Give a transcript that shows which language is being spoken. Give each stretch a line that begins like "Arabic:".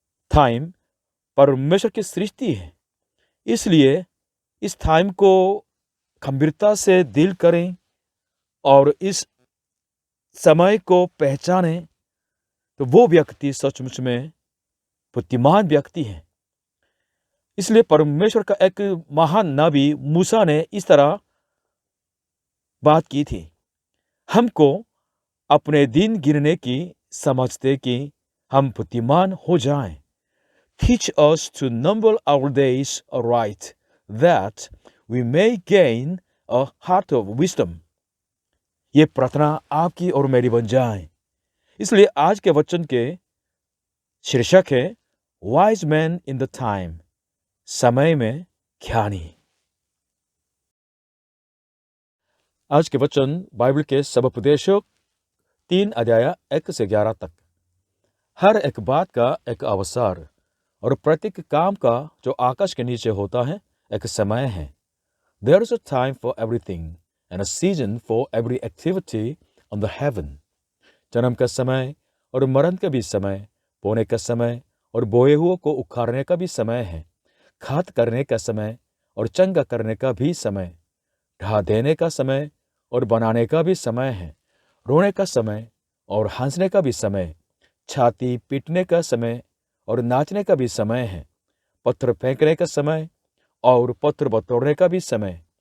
Hindi: Time परमेश्वर की सृष्टि है, इसलिए इस टाइम को गंभीरता से डील करें और इस समय को पहचाने, तो वो व्यक्ति सचमुच में बुद्धिमान व्यक्ति है। इसलिए परमेश्वर का एक महान नबी मूसा ने इस तरह बात की थी, हमको अपने दिन गिनने की समझ दे कि हम बुद्धिमान हो जाएं।
English: Teach us to number our days aright, that we may gain a heart of wisdom.
Hindi: ये प्रार्थना आपकी और मेरी बन जाए। इसलिए आज के वचन के शीर्षक है
English: wise man in the time,
Hindi: समय में ज्ञानी। आज के वचन बाइबल के सब उपदेशक 3 अध्याय 1 से 11 तक। हर एक बात का एक अवसर और प्रत्येक काम का जो आकाश के नीचे होता है एक समय है।
English: There is a time for everything and a season for every activity on the heaven.
Hindi: जन्म का समय और मरण का भी समय, बोने का समय और बोए हुए को उखाड़ने का भी समय है, खाद करने का समय और चंगा करने का भी समय, ढा देने का समय और बनाने का भी समय है, रोने का समय और हंसने का भी समय, छाती पीटने का समय और नाचने का भी समय है, पत्थर फेंकने का समय और पत्थर बटोरने का भी समय,